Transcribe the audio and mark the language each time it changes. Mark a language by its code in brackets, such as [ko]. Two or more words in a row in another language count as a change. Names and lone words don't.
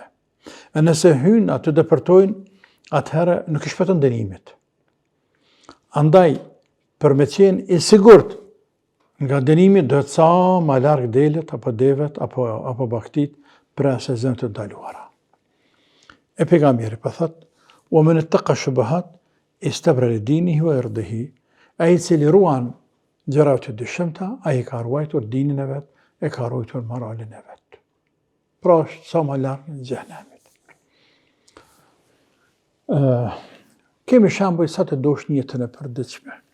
[sq] E nëse hynë atë depërtojnë, atëherë nuk i shpëton dënimit. Andaj, për me qenë i sigurt nga dënimi, do të sa ma largë delet apo devet apo baktit për asë zonë të ndaluara. E pejgamberi për thot, [ar] ومن اتقى الشبهات استبرأ لدينه وعرضه, [sq] ai i cili ruan gjërat të dyshimta, ai ka ruajtur dinin e vet, e ka ruajtur moralin e vet. Pra është sa më larg në xhenemit. Kemi shembuj sa të dosh një jetën e përditshme.